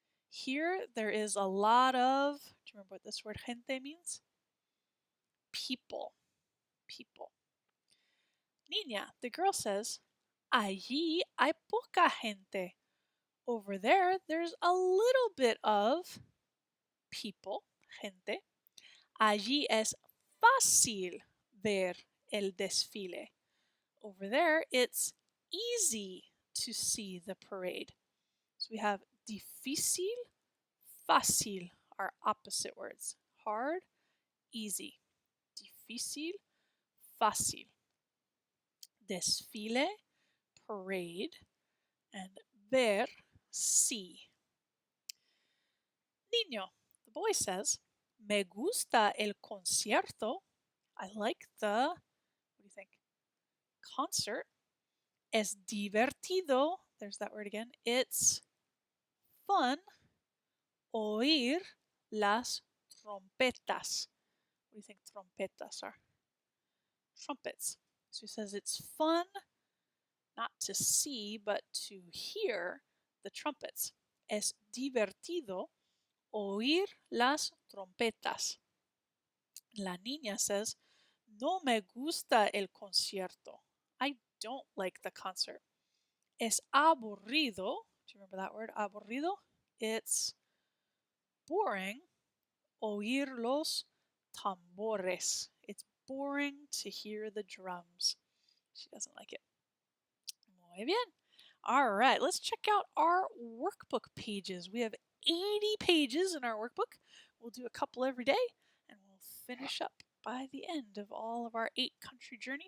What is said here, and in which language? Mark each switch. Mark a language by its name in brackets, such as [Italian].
[English] Here there is a lot of, do you remember what this word gente means? People. People. [Spanish] Niña, [English] the girl says, [Spanish] allí hay poca gente. [English] Over there, there's a little bit of people, gente. [Spanish] Allí es fácil ver el desfile. [English] Over there, it's easy to see the parade. So we have [Spanish] difícil, fácil [English] are opposite words. Hard, easy. [Spanish] Difícil, fácil. [English] Desfile, parade, and ver, see. [Spanish] Niño, [English] the boy says, [Spanish] me gusta el concierto. [English] I like the, what do you think? Concert. [Spanish] Es divertido. [English] There's that word again. It's fun [Spanish] oír las trompetas. [English] What do you think trompetas are? Trumpets. So he says it's fun not to see, but to hear the trumpets. [Spanish] Es divertido oír las trompetas. La niña [English] says, [Spanish] no me gusta el concierto. [English] I don't like the concert. [Spanish] Es aburrido. [English] Do you remember that word? [Spanish] Aburrido? [English] It's boring [Spanish] oír los tambores. [English] It's boring to hear the drums. She doesn't like it. [Spanish] Muy bien. [English] All right, let's check out our workbook pages. We have 80 pages in our workbook. We'll do a couple every day, and we'll finish up by the end of all of our 8-country journey.